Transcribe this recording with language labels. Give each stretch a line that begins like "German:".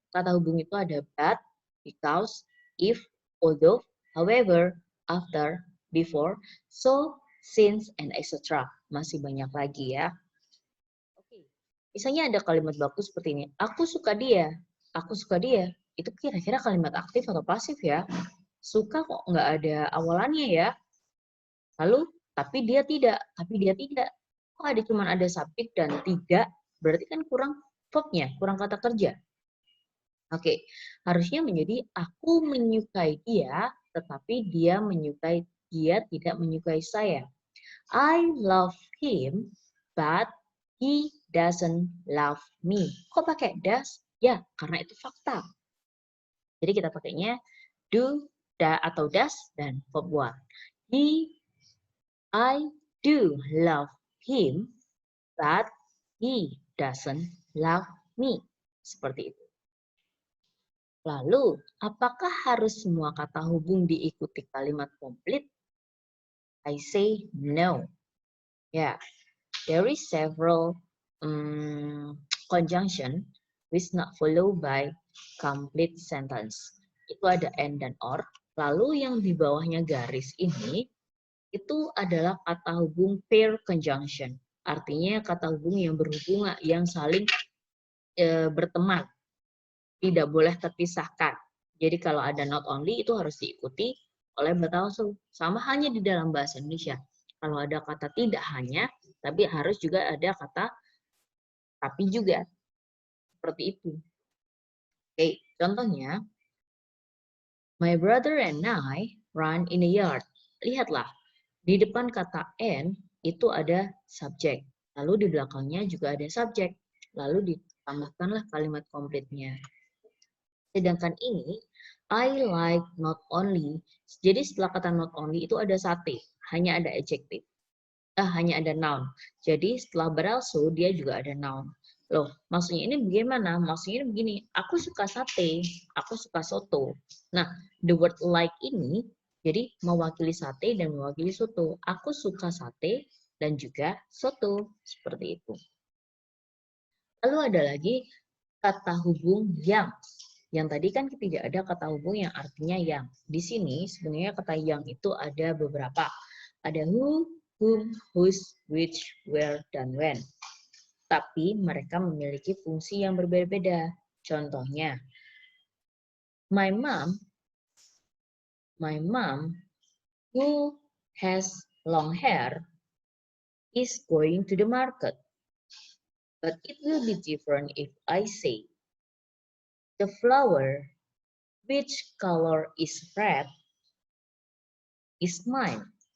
Indonesian: Kata hubung itu ada but, because, if, although, however, after, before, so, since, and etc. Masih banyak lagi ya. Oke. Misalnya ada kalimat baku seperti ini. Aku suka dia. Aku suka dia. Itu kira-kira kalimat aktif atau pasif ya? Suka kok nggak ada awalannya ya. Lalu, tapi dia tidak. Kok cuma ada subjek dan tidak? Berarti kan kurang verbnya, kurang kata kerja. Oke, harusnya menjadi aku menyukai dia, tetapi dia tidak menyukai saya.
English: I love him, but he doesn't love me.
Indonesian: Kok pakai does? Ya, karena itu fakta. Jadi kita pakainya do, atau does, dan verb 1.
English: I do love him, but he doesn't love me.
Indonesian: Seperti itu. Lalu, apakah harus semua kata hubung diikuti kalimat komplit?
English: I say no. Yeah, there is several conjunction which not followed by complete sentence.
Indonesian: Itu ada and dan or. Lalu yang di bawahnya garis ini, itu adalah kata hubung pair conjunction. Artinya kata hubung yang berhubungan, yang saling berteman. Tidak boleh terpisahkan. Jadi kalau ada not only itu harus diikuti oleh batasu. Sama hanya di dalam bahasa Indonesia. Kalau ada kata tidak hanya, tapi harus juga ada kata tapi juga. Seperti itu. Oke, contohnya.
English: My brother and I run in the yard.
Indonesian: Lihatlah, di depan kata and itu ada subjek. Lalu di belakangnya juga ada subjek. Lalu ditambahkanlah kalimat komplitnya. Sedangkan ini,
English: I like not only.
Indonesian: Jadi setelah kata not only itu ada sate, hanya ada adjective. Hanya ada noun. Jadi setelah beralso dia juga ada noun. Loh, maksudnya ini bagaimana? Maksudnya ini begini, aku suka sate, aku suka soto. Nah,
English: the word like
Indonesian: ini jadi mewakili sate dan mewakili soto. Aku suka sate dan juga soto. Seperti itu. Lalu ada lagi kata hubung yang. Yang tadi kan tidak ada kata hubung yang artinya yang. Di sini sebenarnya kata yang itu ada beberapa. Ada who, whom, whose, which, where, dan when. Tapi mereka memiliki fungsi yang berbeda-beda. Contohnya,
English: my mom who has long hair is going to the market. But it will be different if I say, the flower, which color is red, is mine.